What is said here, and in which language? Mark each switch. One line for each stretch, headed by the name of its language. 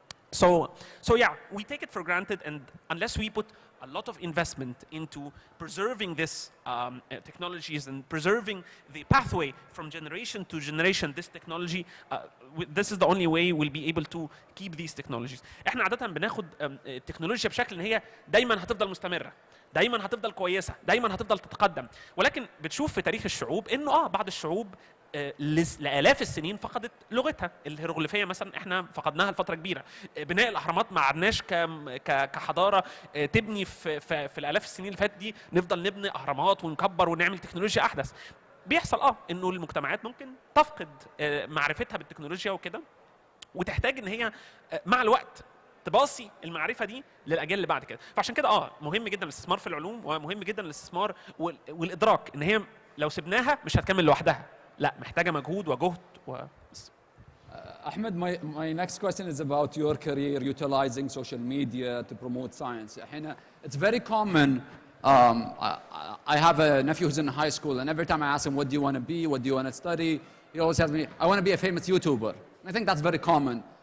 English: So yeah, we take it for granted, and unless we put a lot of investment into preserving this technologies and preserving the pathway from generation to generation, this technology, this is the only way we'll be able to keep these technologies.
Arabic: احنا عادة بناخد التكنولوجيا بشكل ان هي دايما هتفضل مستمرة، دايما هتفضل كويسة، دايما هتفضل تتقدم، ولكن بتشوف في تاريخ الشعوب انه بعض الشعوب لآلاف السنين فقدت لغتها. الهيروغليفية مثلا احنا فقدناها لفترة كبيرة. بناء الأهرامات ما عدناش كحضارة تبني في الآلاف السنين اللي فاتت دي نفضل نبني أهرامات ونكبر ونعمل تكنولوجيا أحدث. بيحصل انه المجتمعات ممكن تفقد معرفتها بالتكنولوجيا وكده، وتحتاج ان هي مع الوقت تباصي المعرفه دي للاجيال اللي بعد كده. فعشان كده مهم جدا الاستثمار في العلوم، ومهم جدا الاستثمار والادراك ان هي لو سبناها مش هتكمل لوحدها، لا محتاجه مجهود وجهد
English: Ahmed, my next question is about your career utilizing social media to promote science. It's very common. I have a nephew who's in high school, and every time I ask him, what do you want to be? What do you want to study? He always tells me, I want to be a famous YouTuber. I think that's very common.